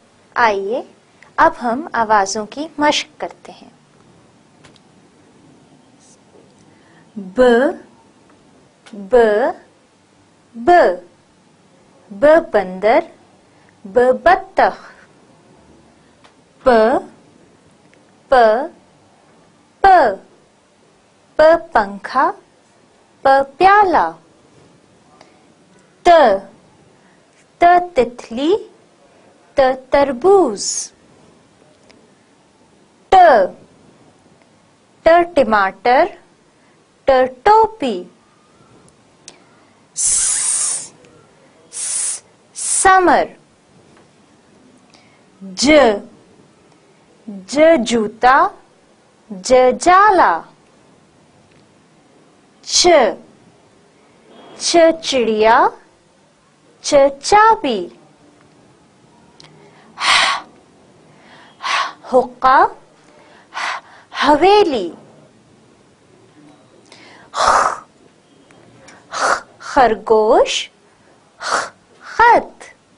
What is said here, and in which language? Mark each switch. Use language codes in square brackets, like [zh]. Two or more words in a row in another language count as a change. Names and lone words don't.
[ur] آئیے اب ہم آوازوں کی مشق کرتے ہیں. ب ب ب ب بندر، ب بطخ. پ پ پ پ پنکھا، پ پیالہ. ت ت تتلی، ت تربوز. ٹ ٹ ٹماٹر، ٹ ٹوپی. ث ثمر. ج ج جوتا، ج جالا. چ چ چڑیا، چ چابی. حقہ، حویلی. خرگوش، خط.